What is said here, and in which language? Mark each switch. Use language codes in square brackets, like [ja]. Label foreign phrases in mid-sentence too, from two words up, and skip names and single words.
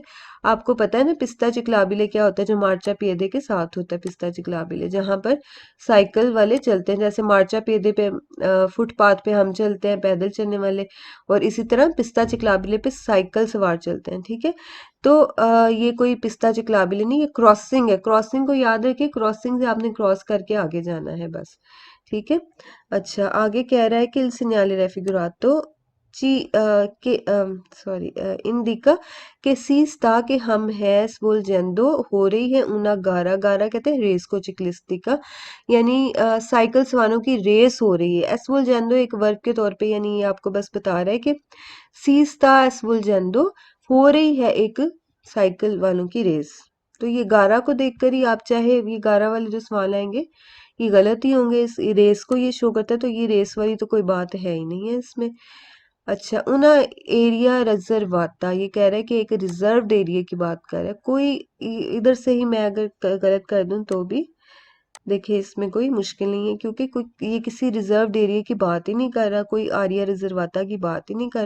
[hi] आपको पता है ना [it] pista ciclabile [hi] क्या होता है, जो मार्चा पिएदे के साथ होता है [it] pista ciclabile, [hi] जहां पर साइकिल वाले चलते हैं, जैसे मार्चा पिएदे पे फुटपाथ पे हम चलते हैं पैदल चलने वाले, और इसी तरह [it] pista ciclabile [hi] पे साइकिल सवार चलते हैं। ठीक है, तो ये कोई [it] pista ciclabile [hi] नहीं, ये क्रॉसिंग है, क्रॉसिंग को याद रखिए, क्रॉसिंग से आपने क्रॉस करके आगे जाना है बस। ठीक है, अच्छा आगे कह रहा है कि [it] il segnale raffigurato ci che [hi] सॉरी indica कि [it] si sta [hi] कि हम है svolgendo हो रही है [it] una gara, [hi] गारा कहते हैं रेस को चिकलिस्टिका, यानी साइकिल सवारों की रेस हो रही है। svolgendo एक वर्ब के तौर पे, यानी ये आपको बस बता रहा है कि [it] si sta svolgendo [hi] हो रही है एक साइकिल वालों की रेस। तो ये गारा को देखकर ही आप चाहे ये गारा वाले जो सवाल आएंगे ये गलत ही होंगे, इस रेस को ये शो करता है, तो ये रेस वाली तो कोई बात है ही नहीं है इसमें। अच्छा [it] una area riservata, [hi] ये कह रहा है कि एक रिजर्व्ड एरिया की बात कर रहा है, कोई इधर से ही मैं अगर गलत कर दूं तो भी देखिए इसमें कोई मुश्किल नहीं है, क्योंकि कोई ये किसी रिजर्व्ड एरिया की बात ही नहीं कर रहा, कोई [it] area riservata [hi] की बात ही नहीं कर रहा।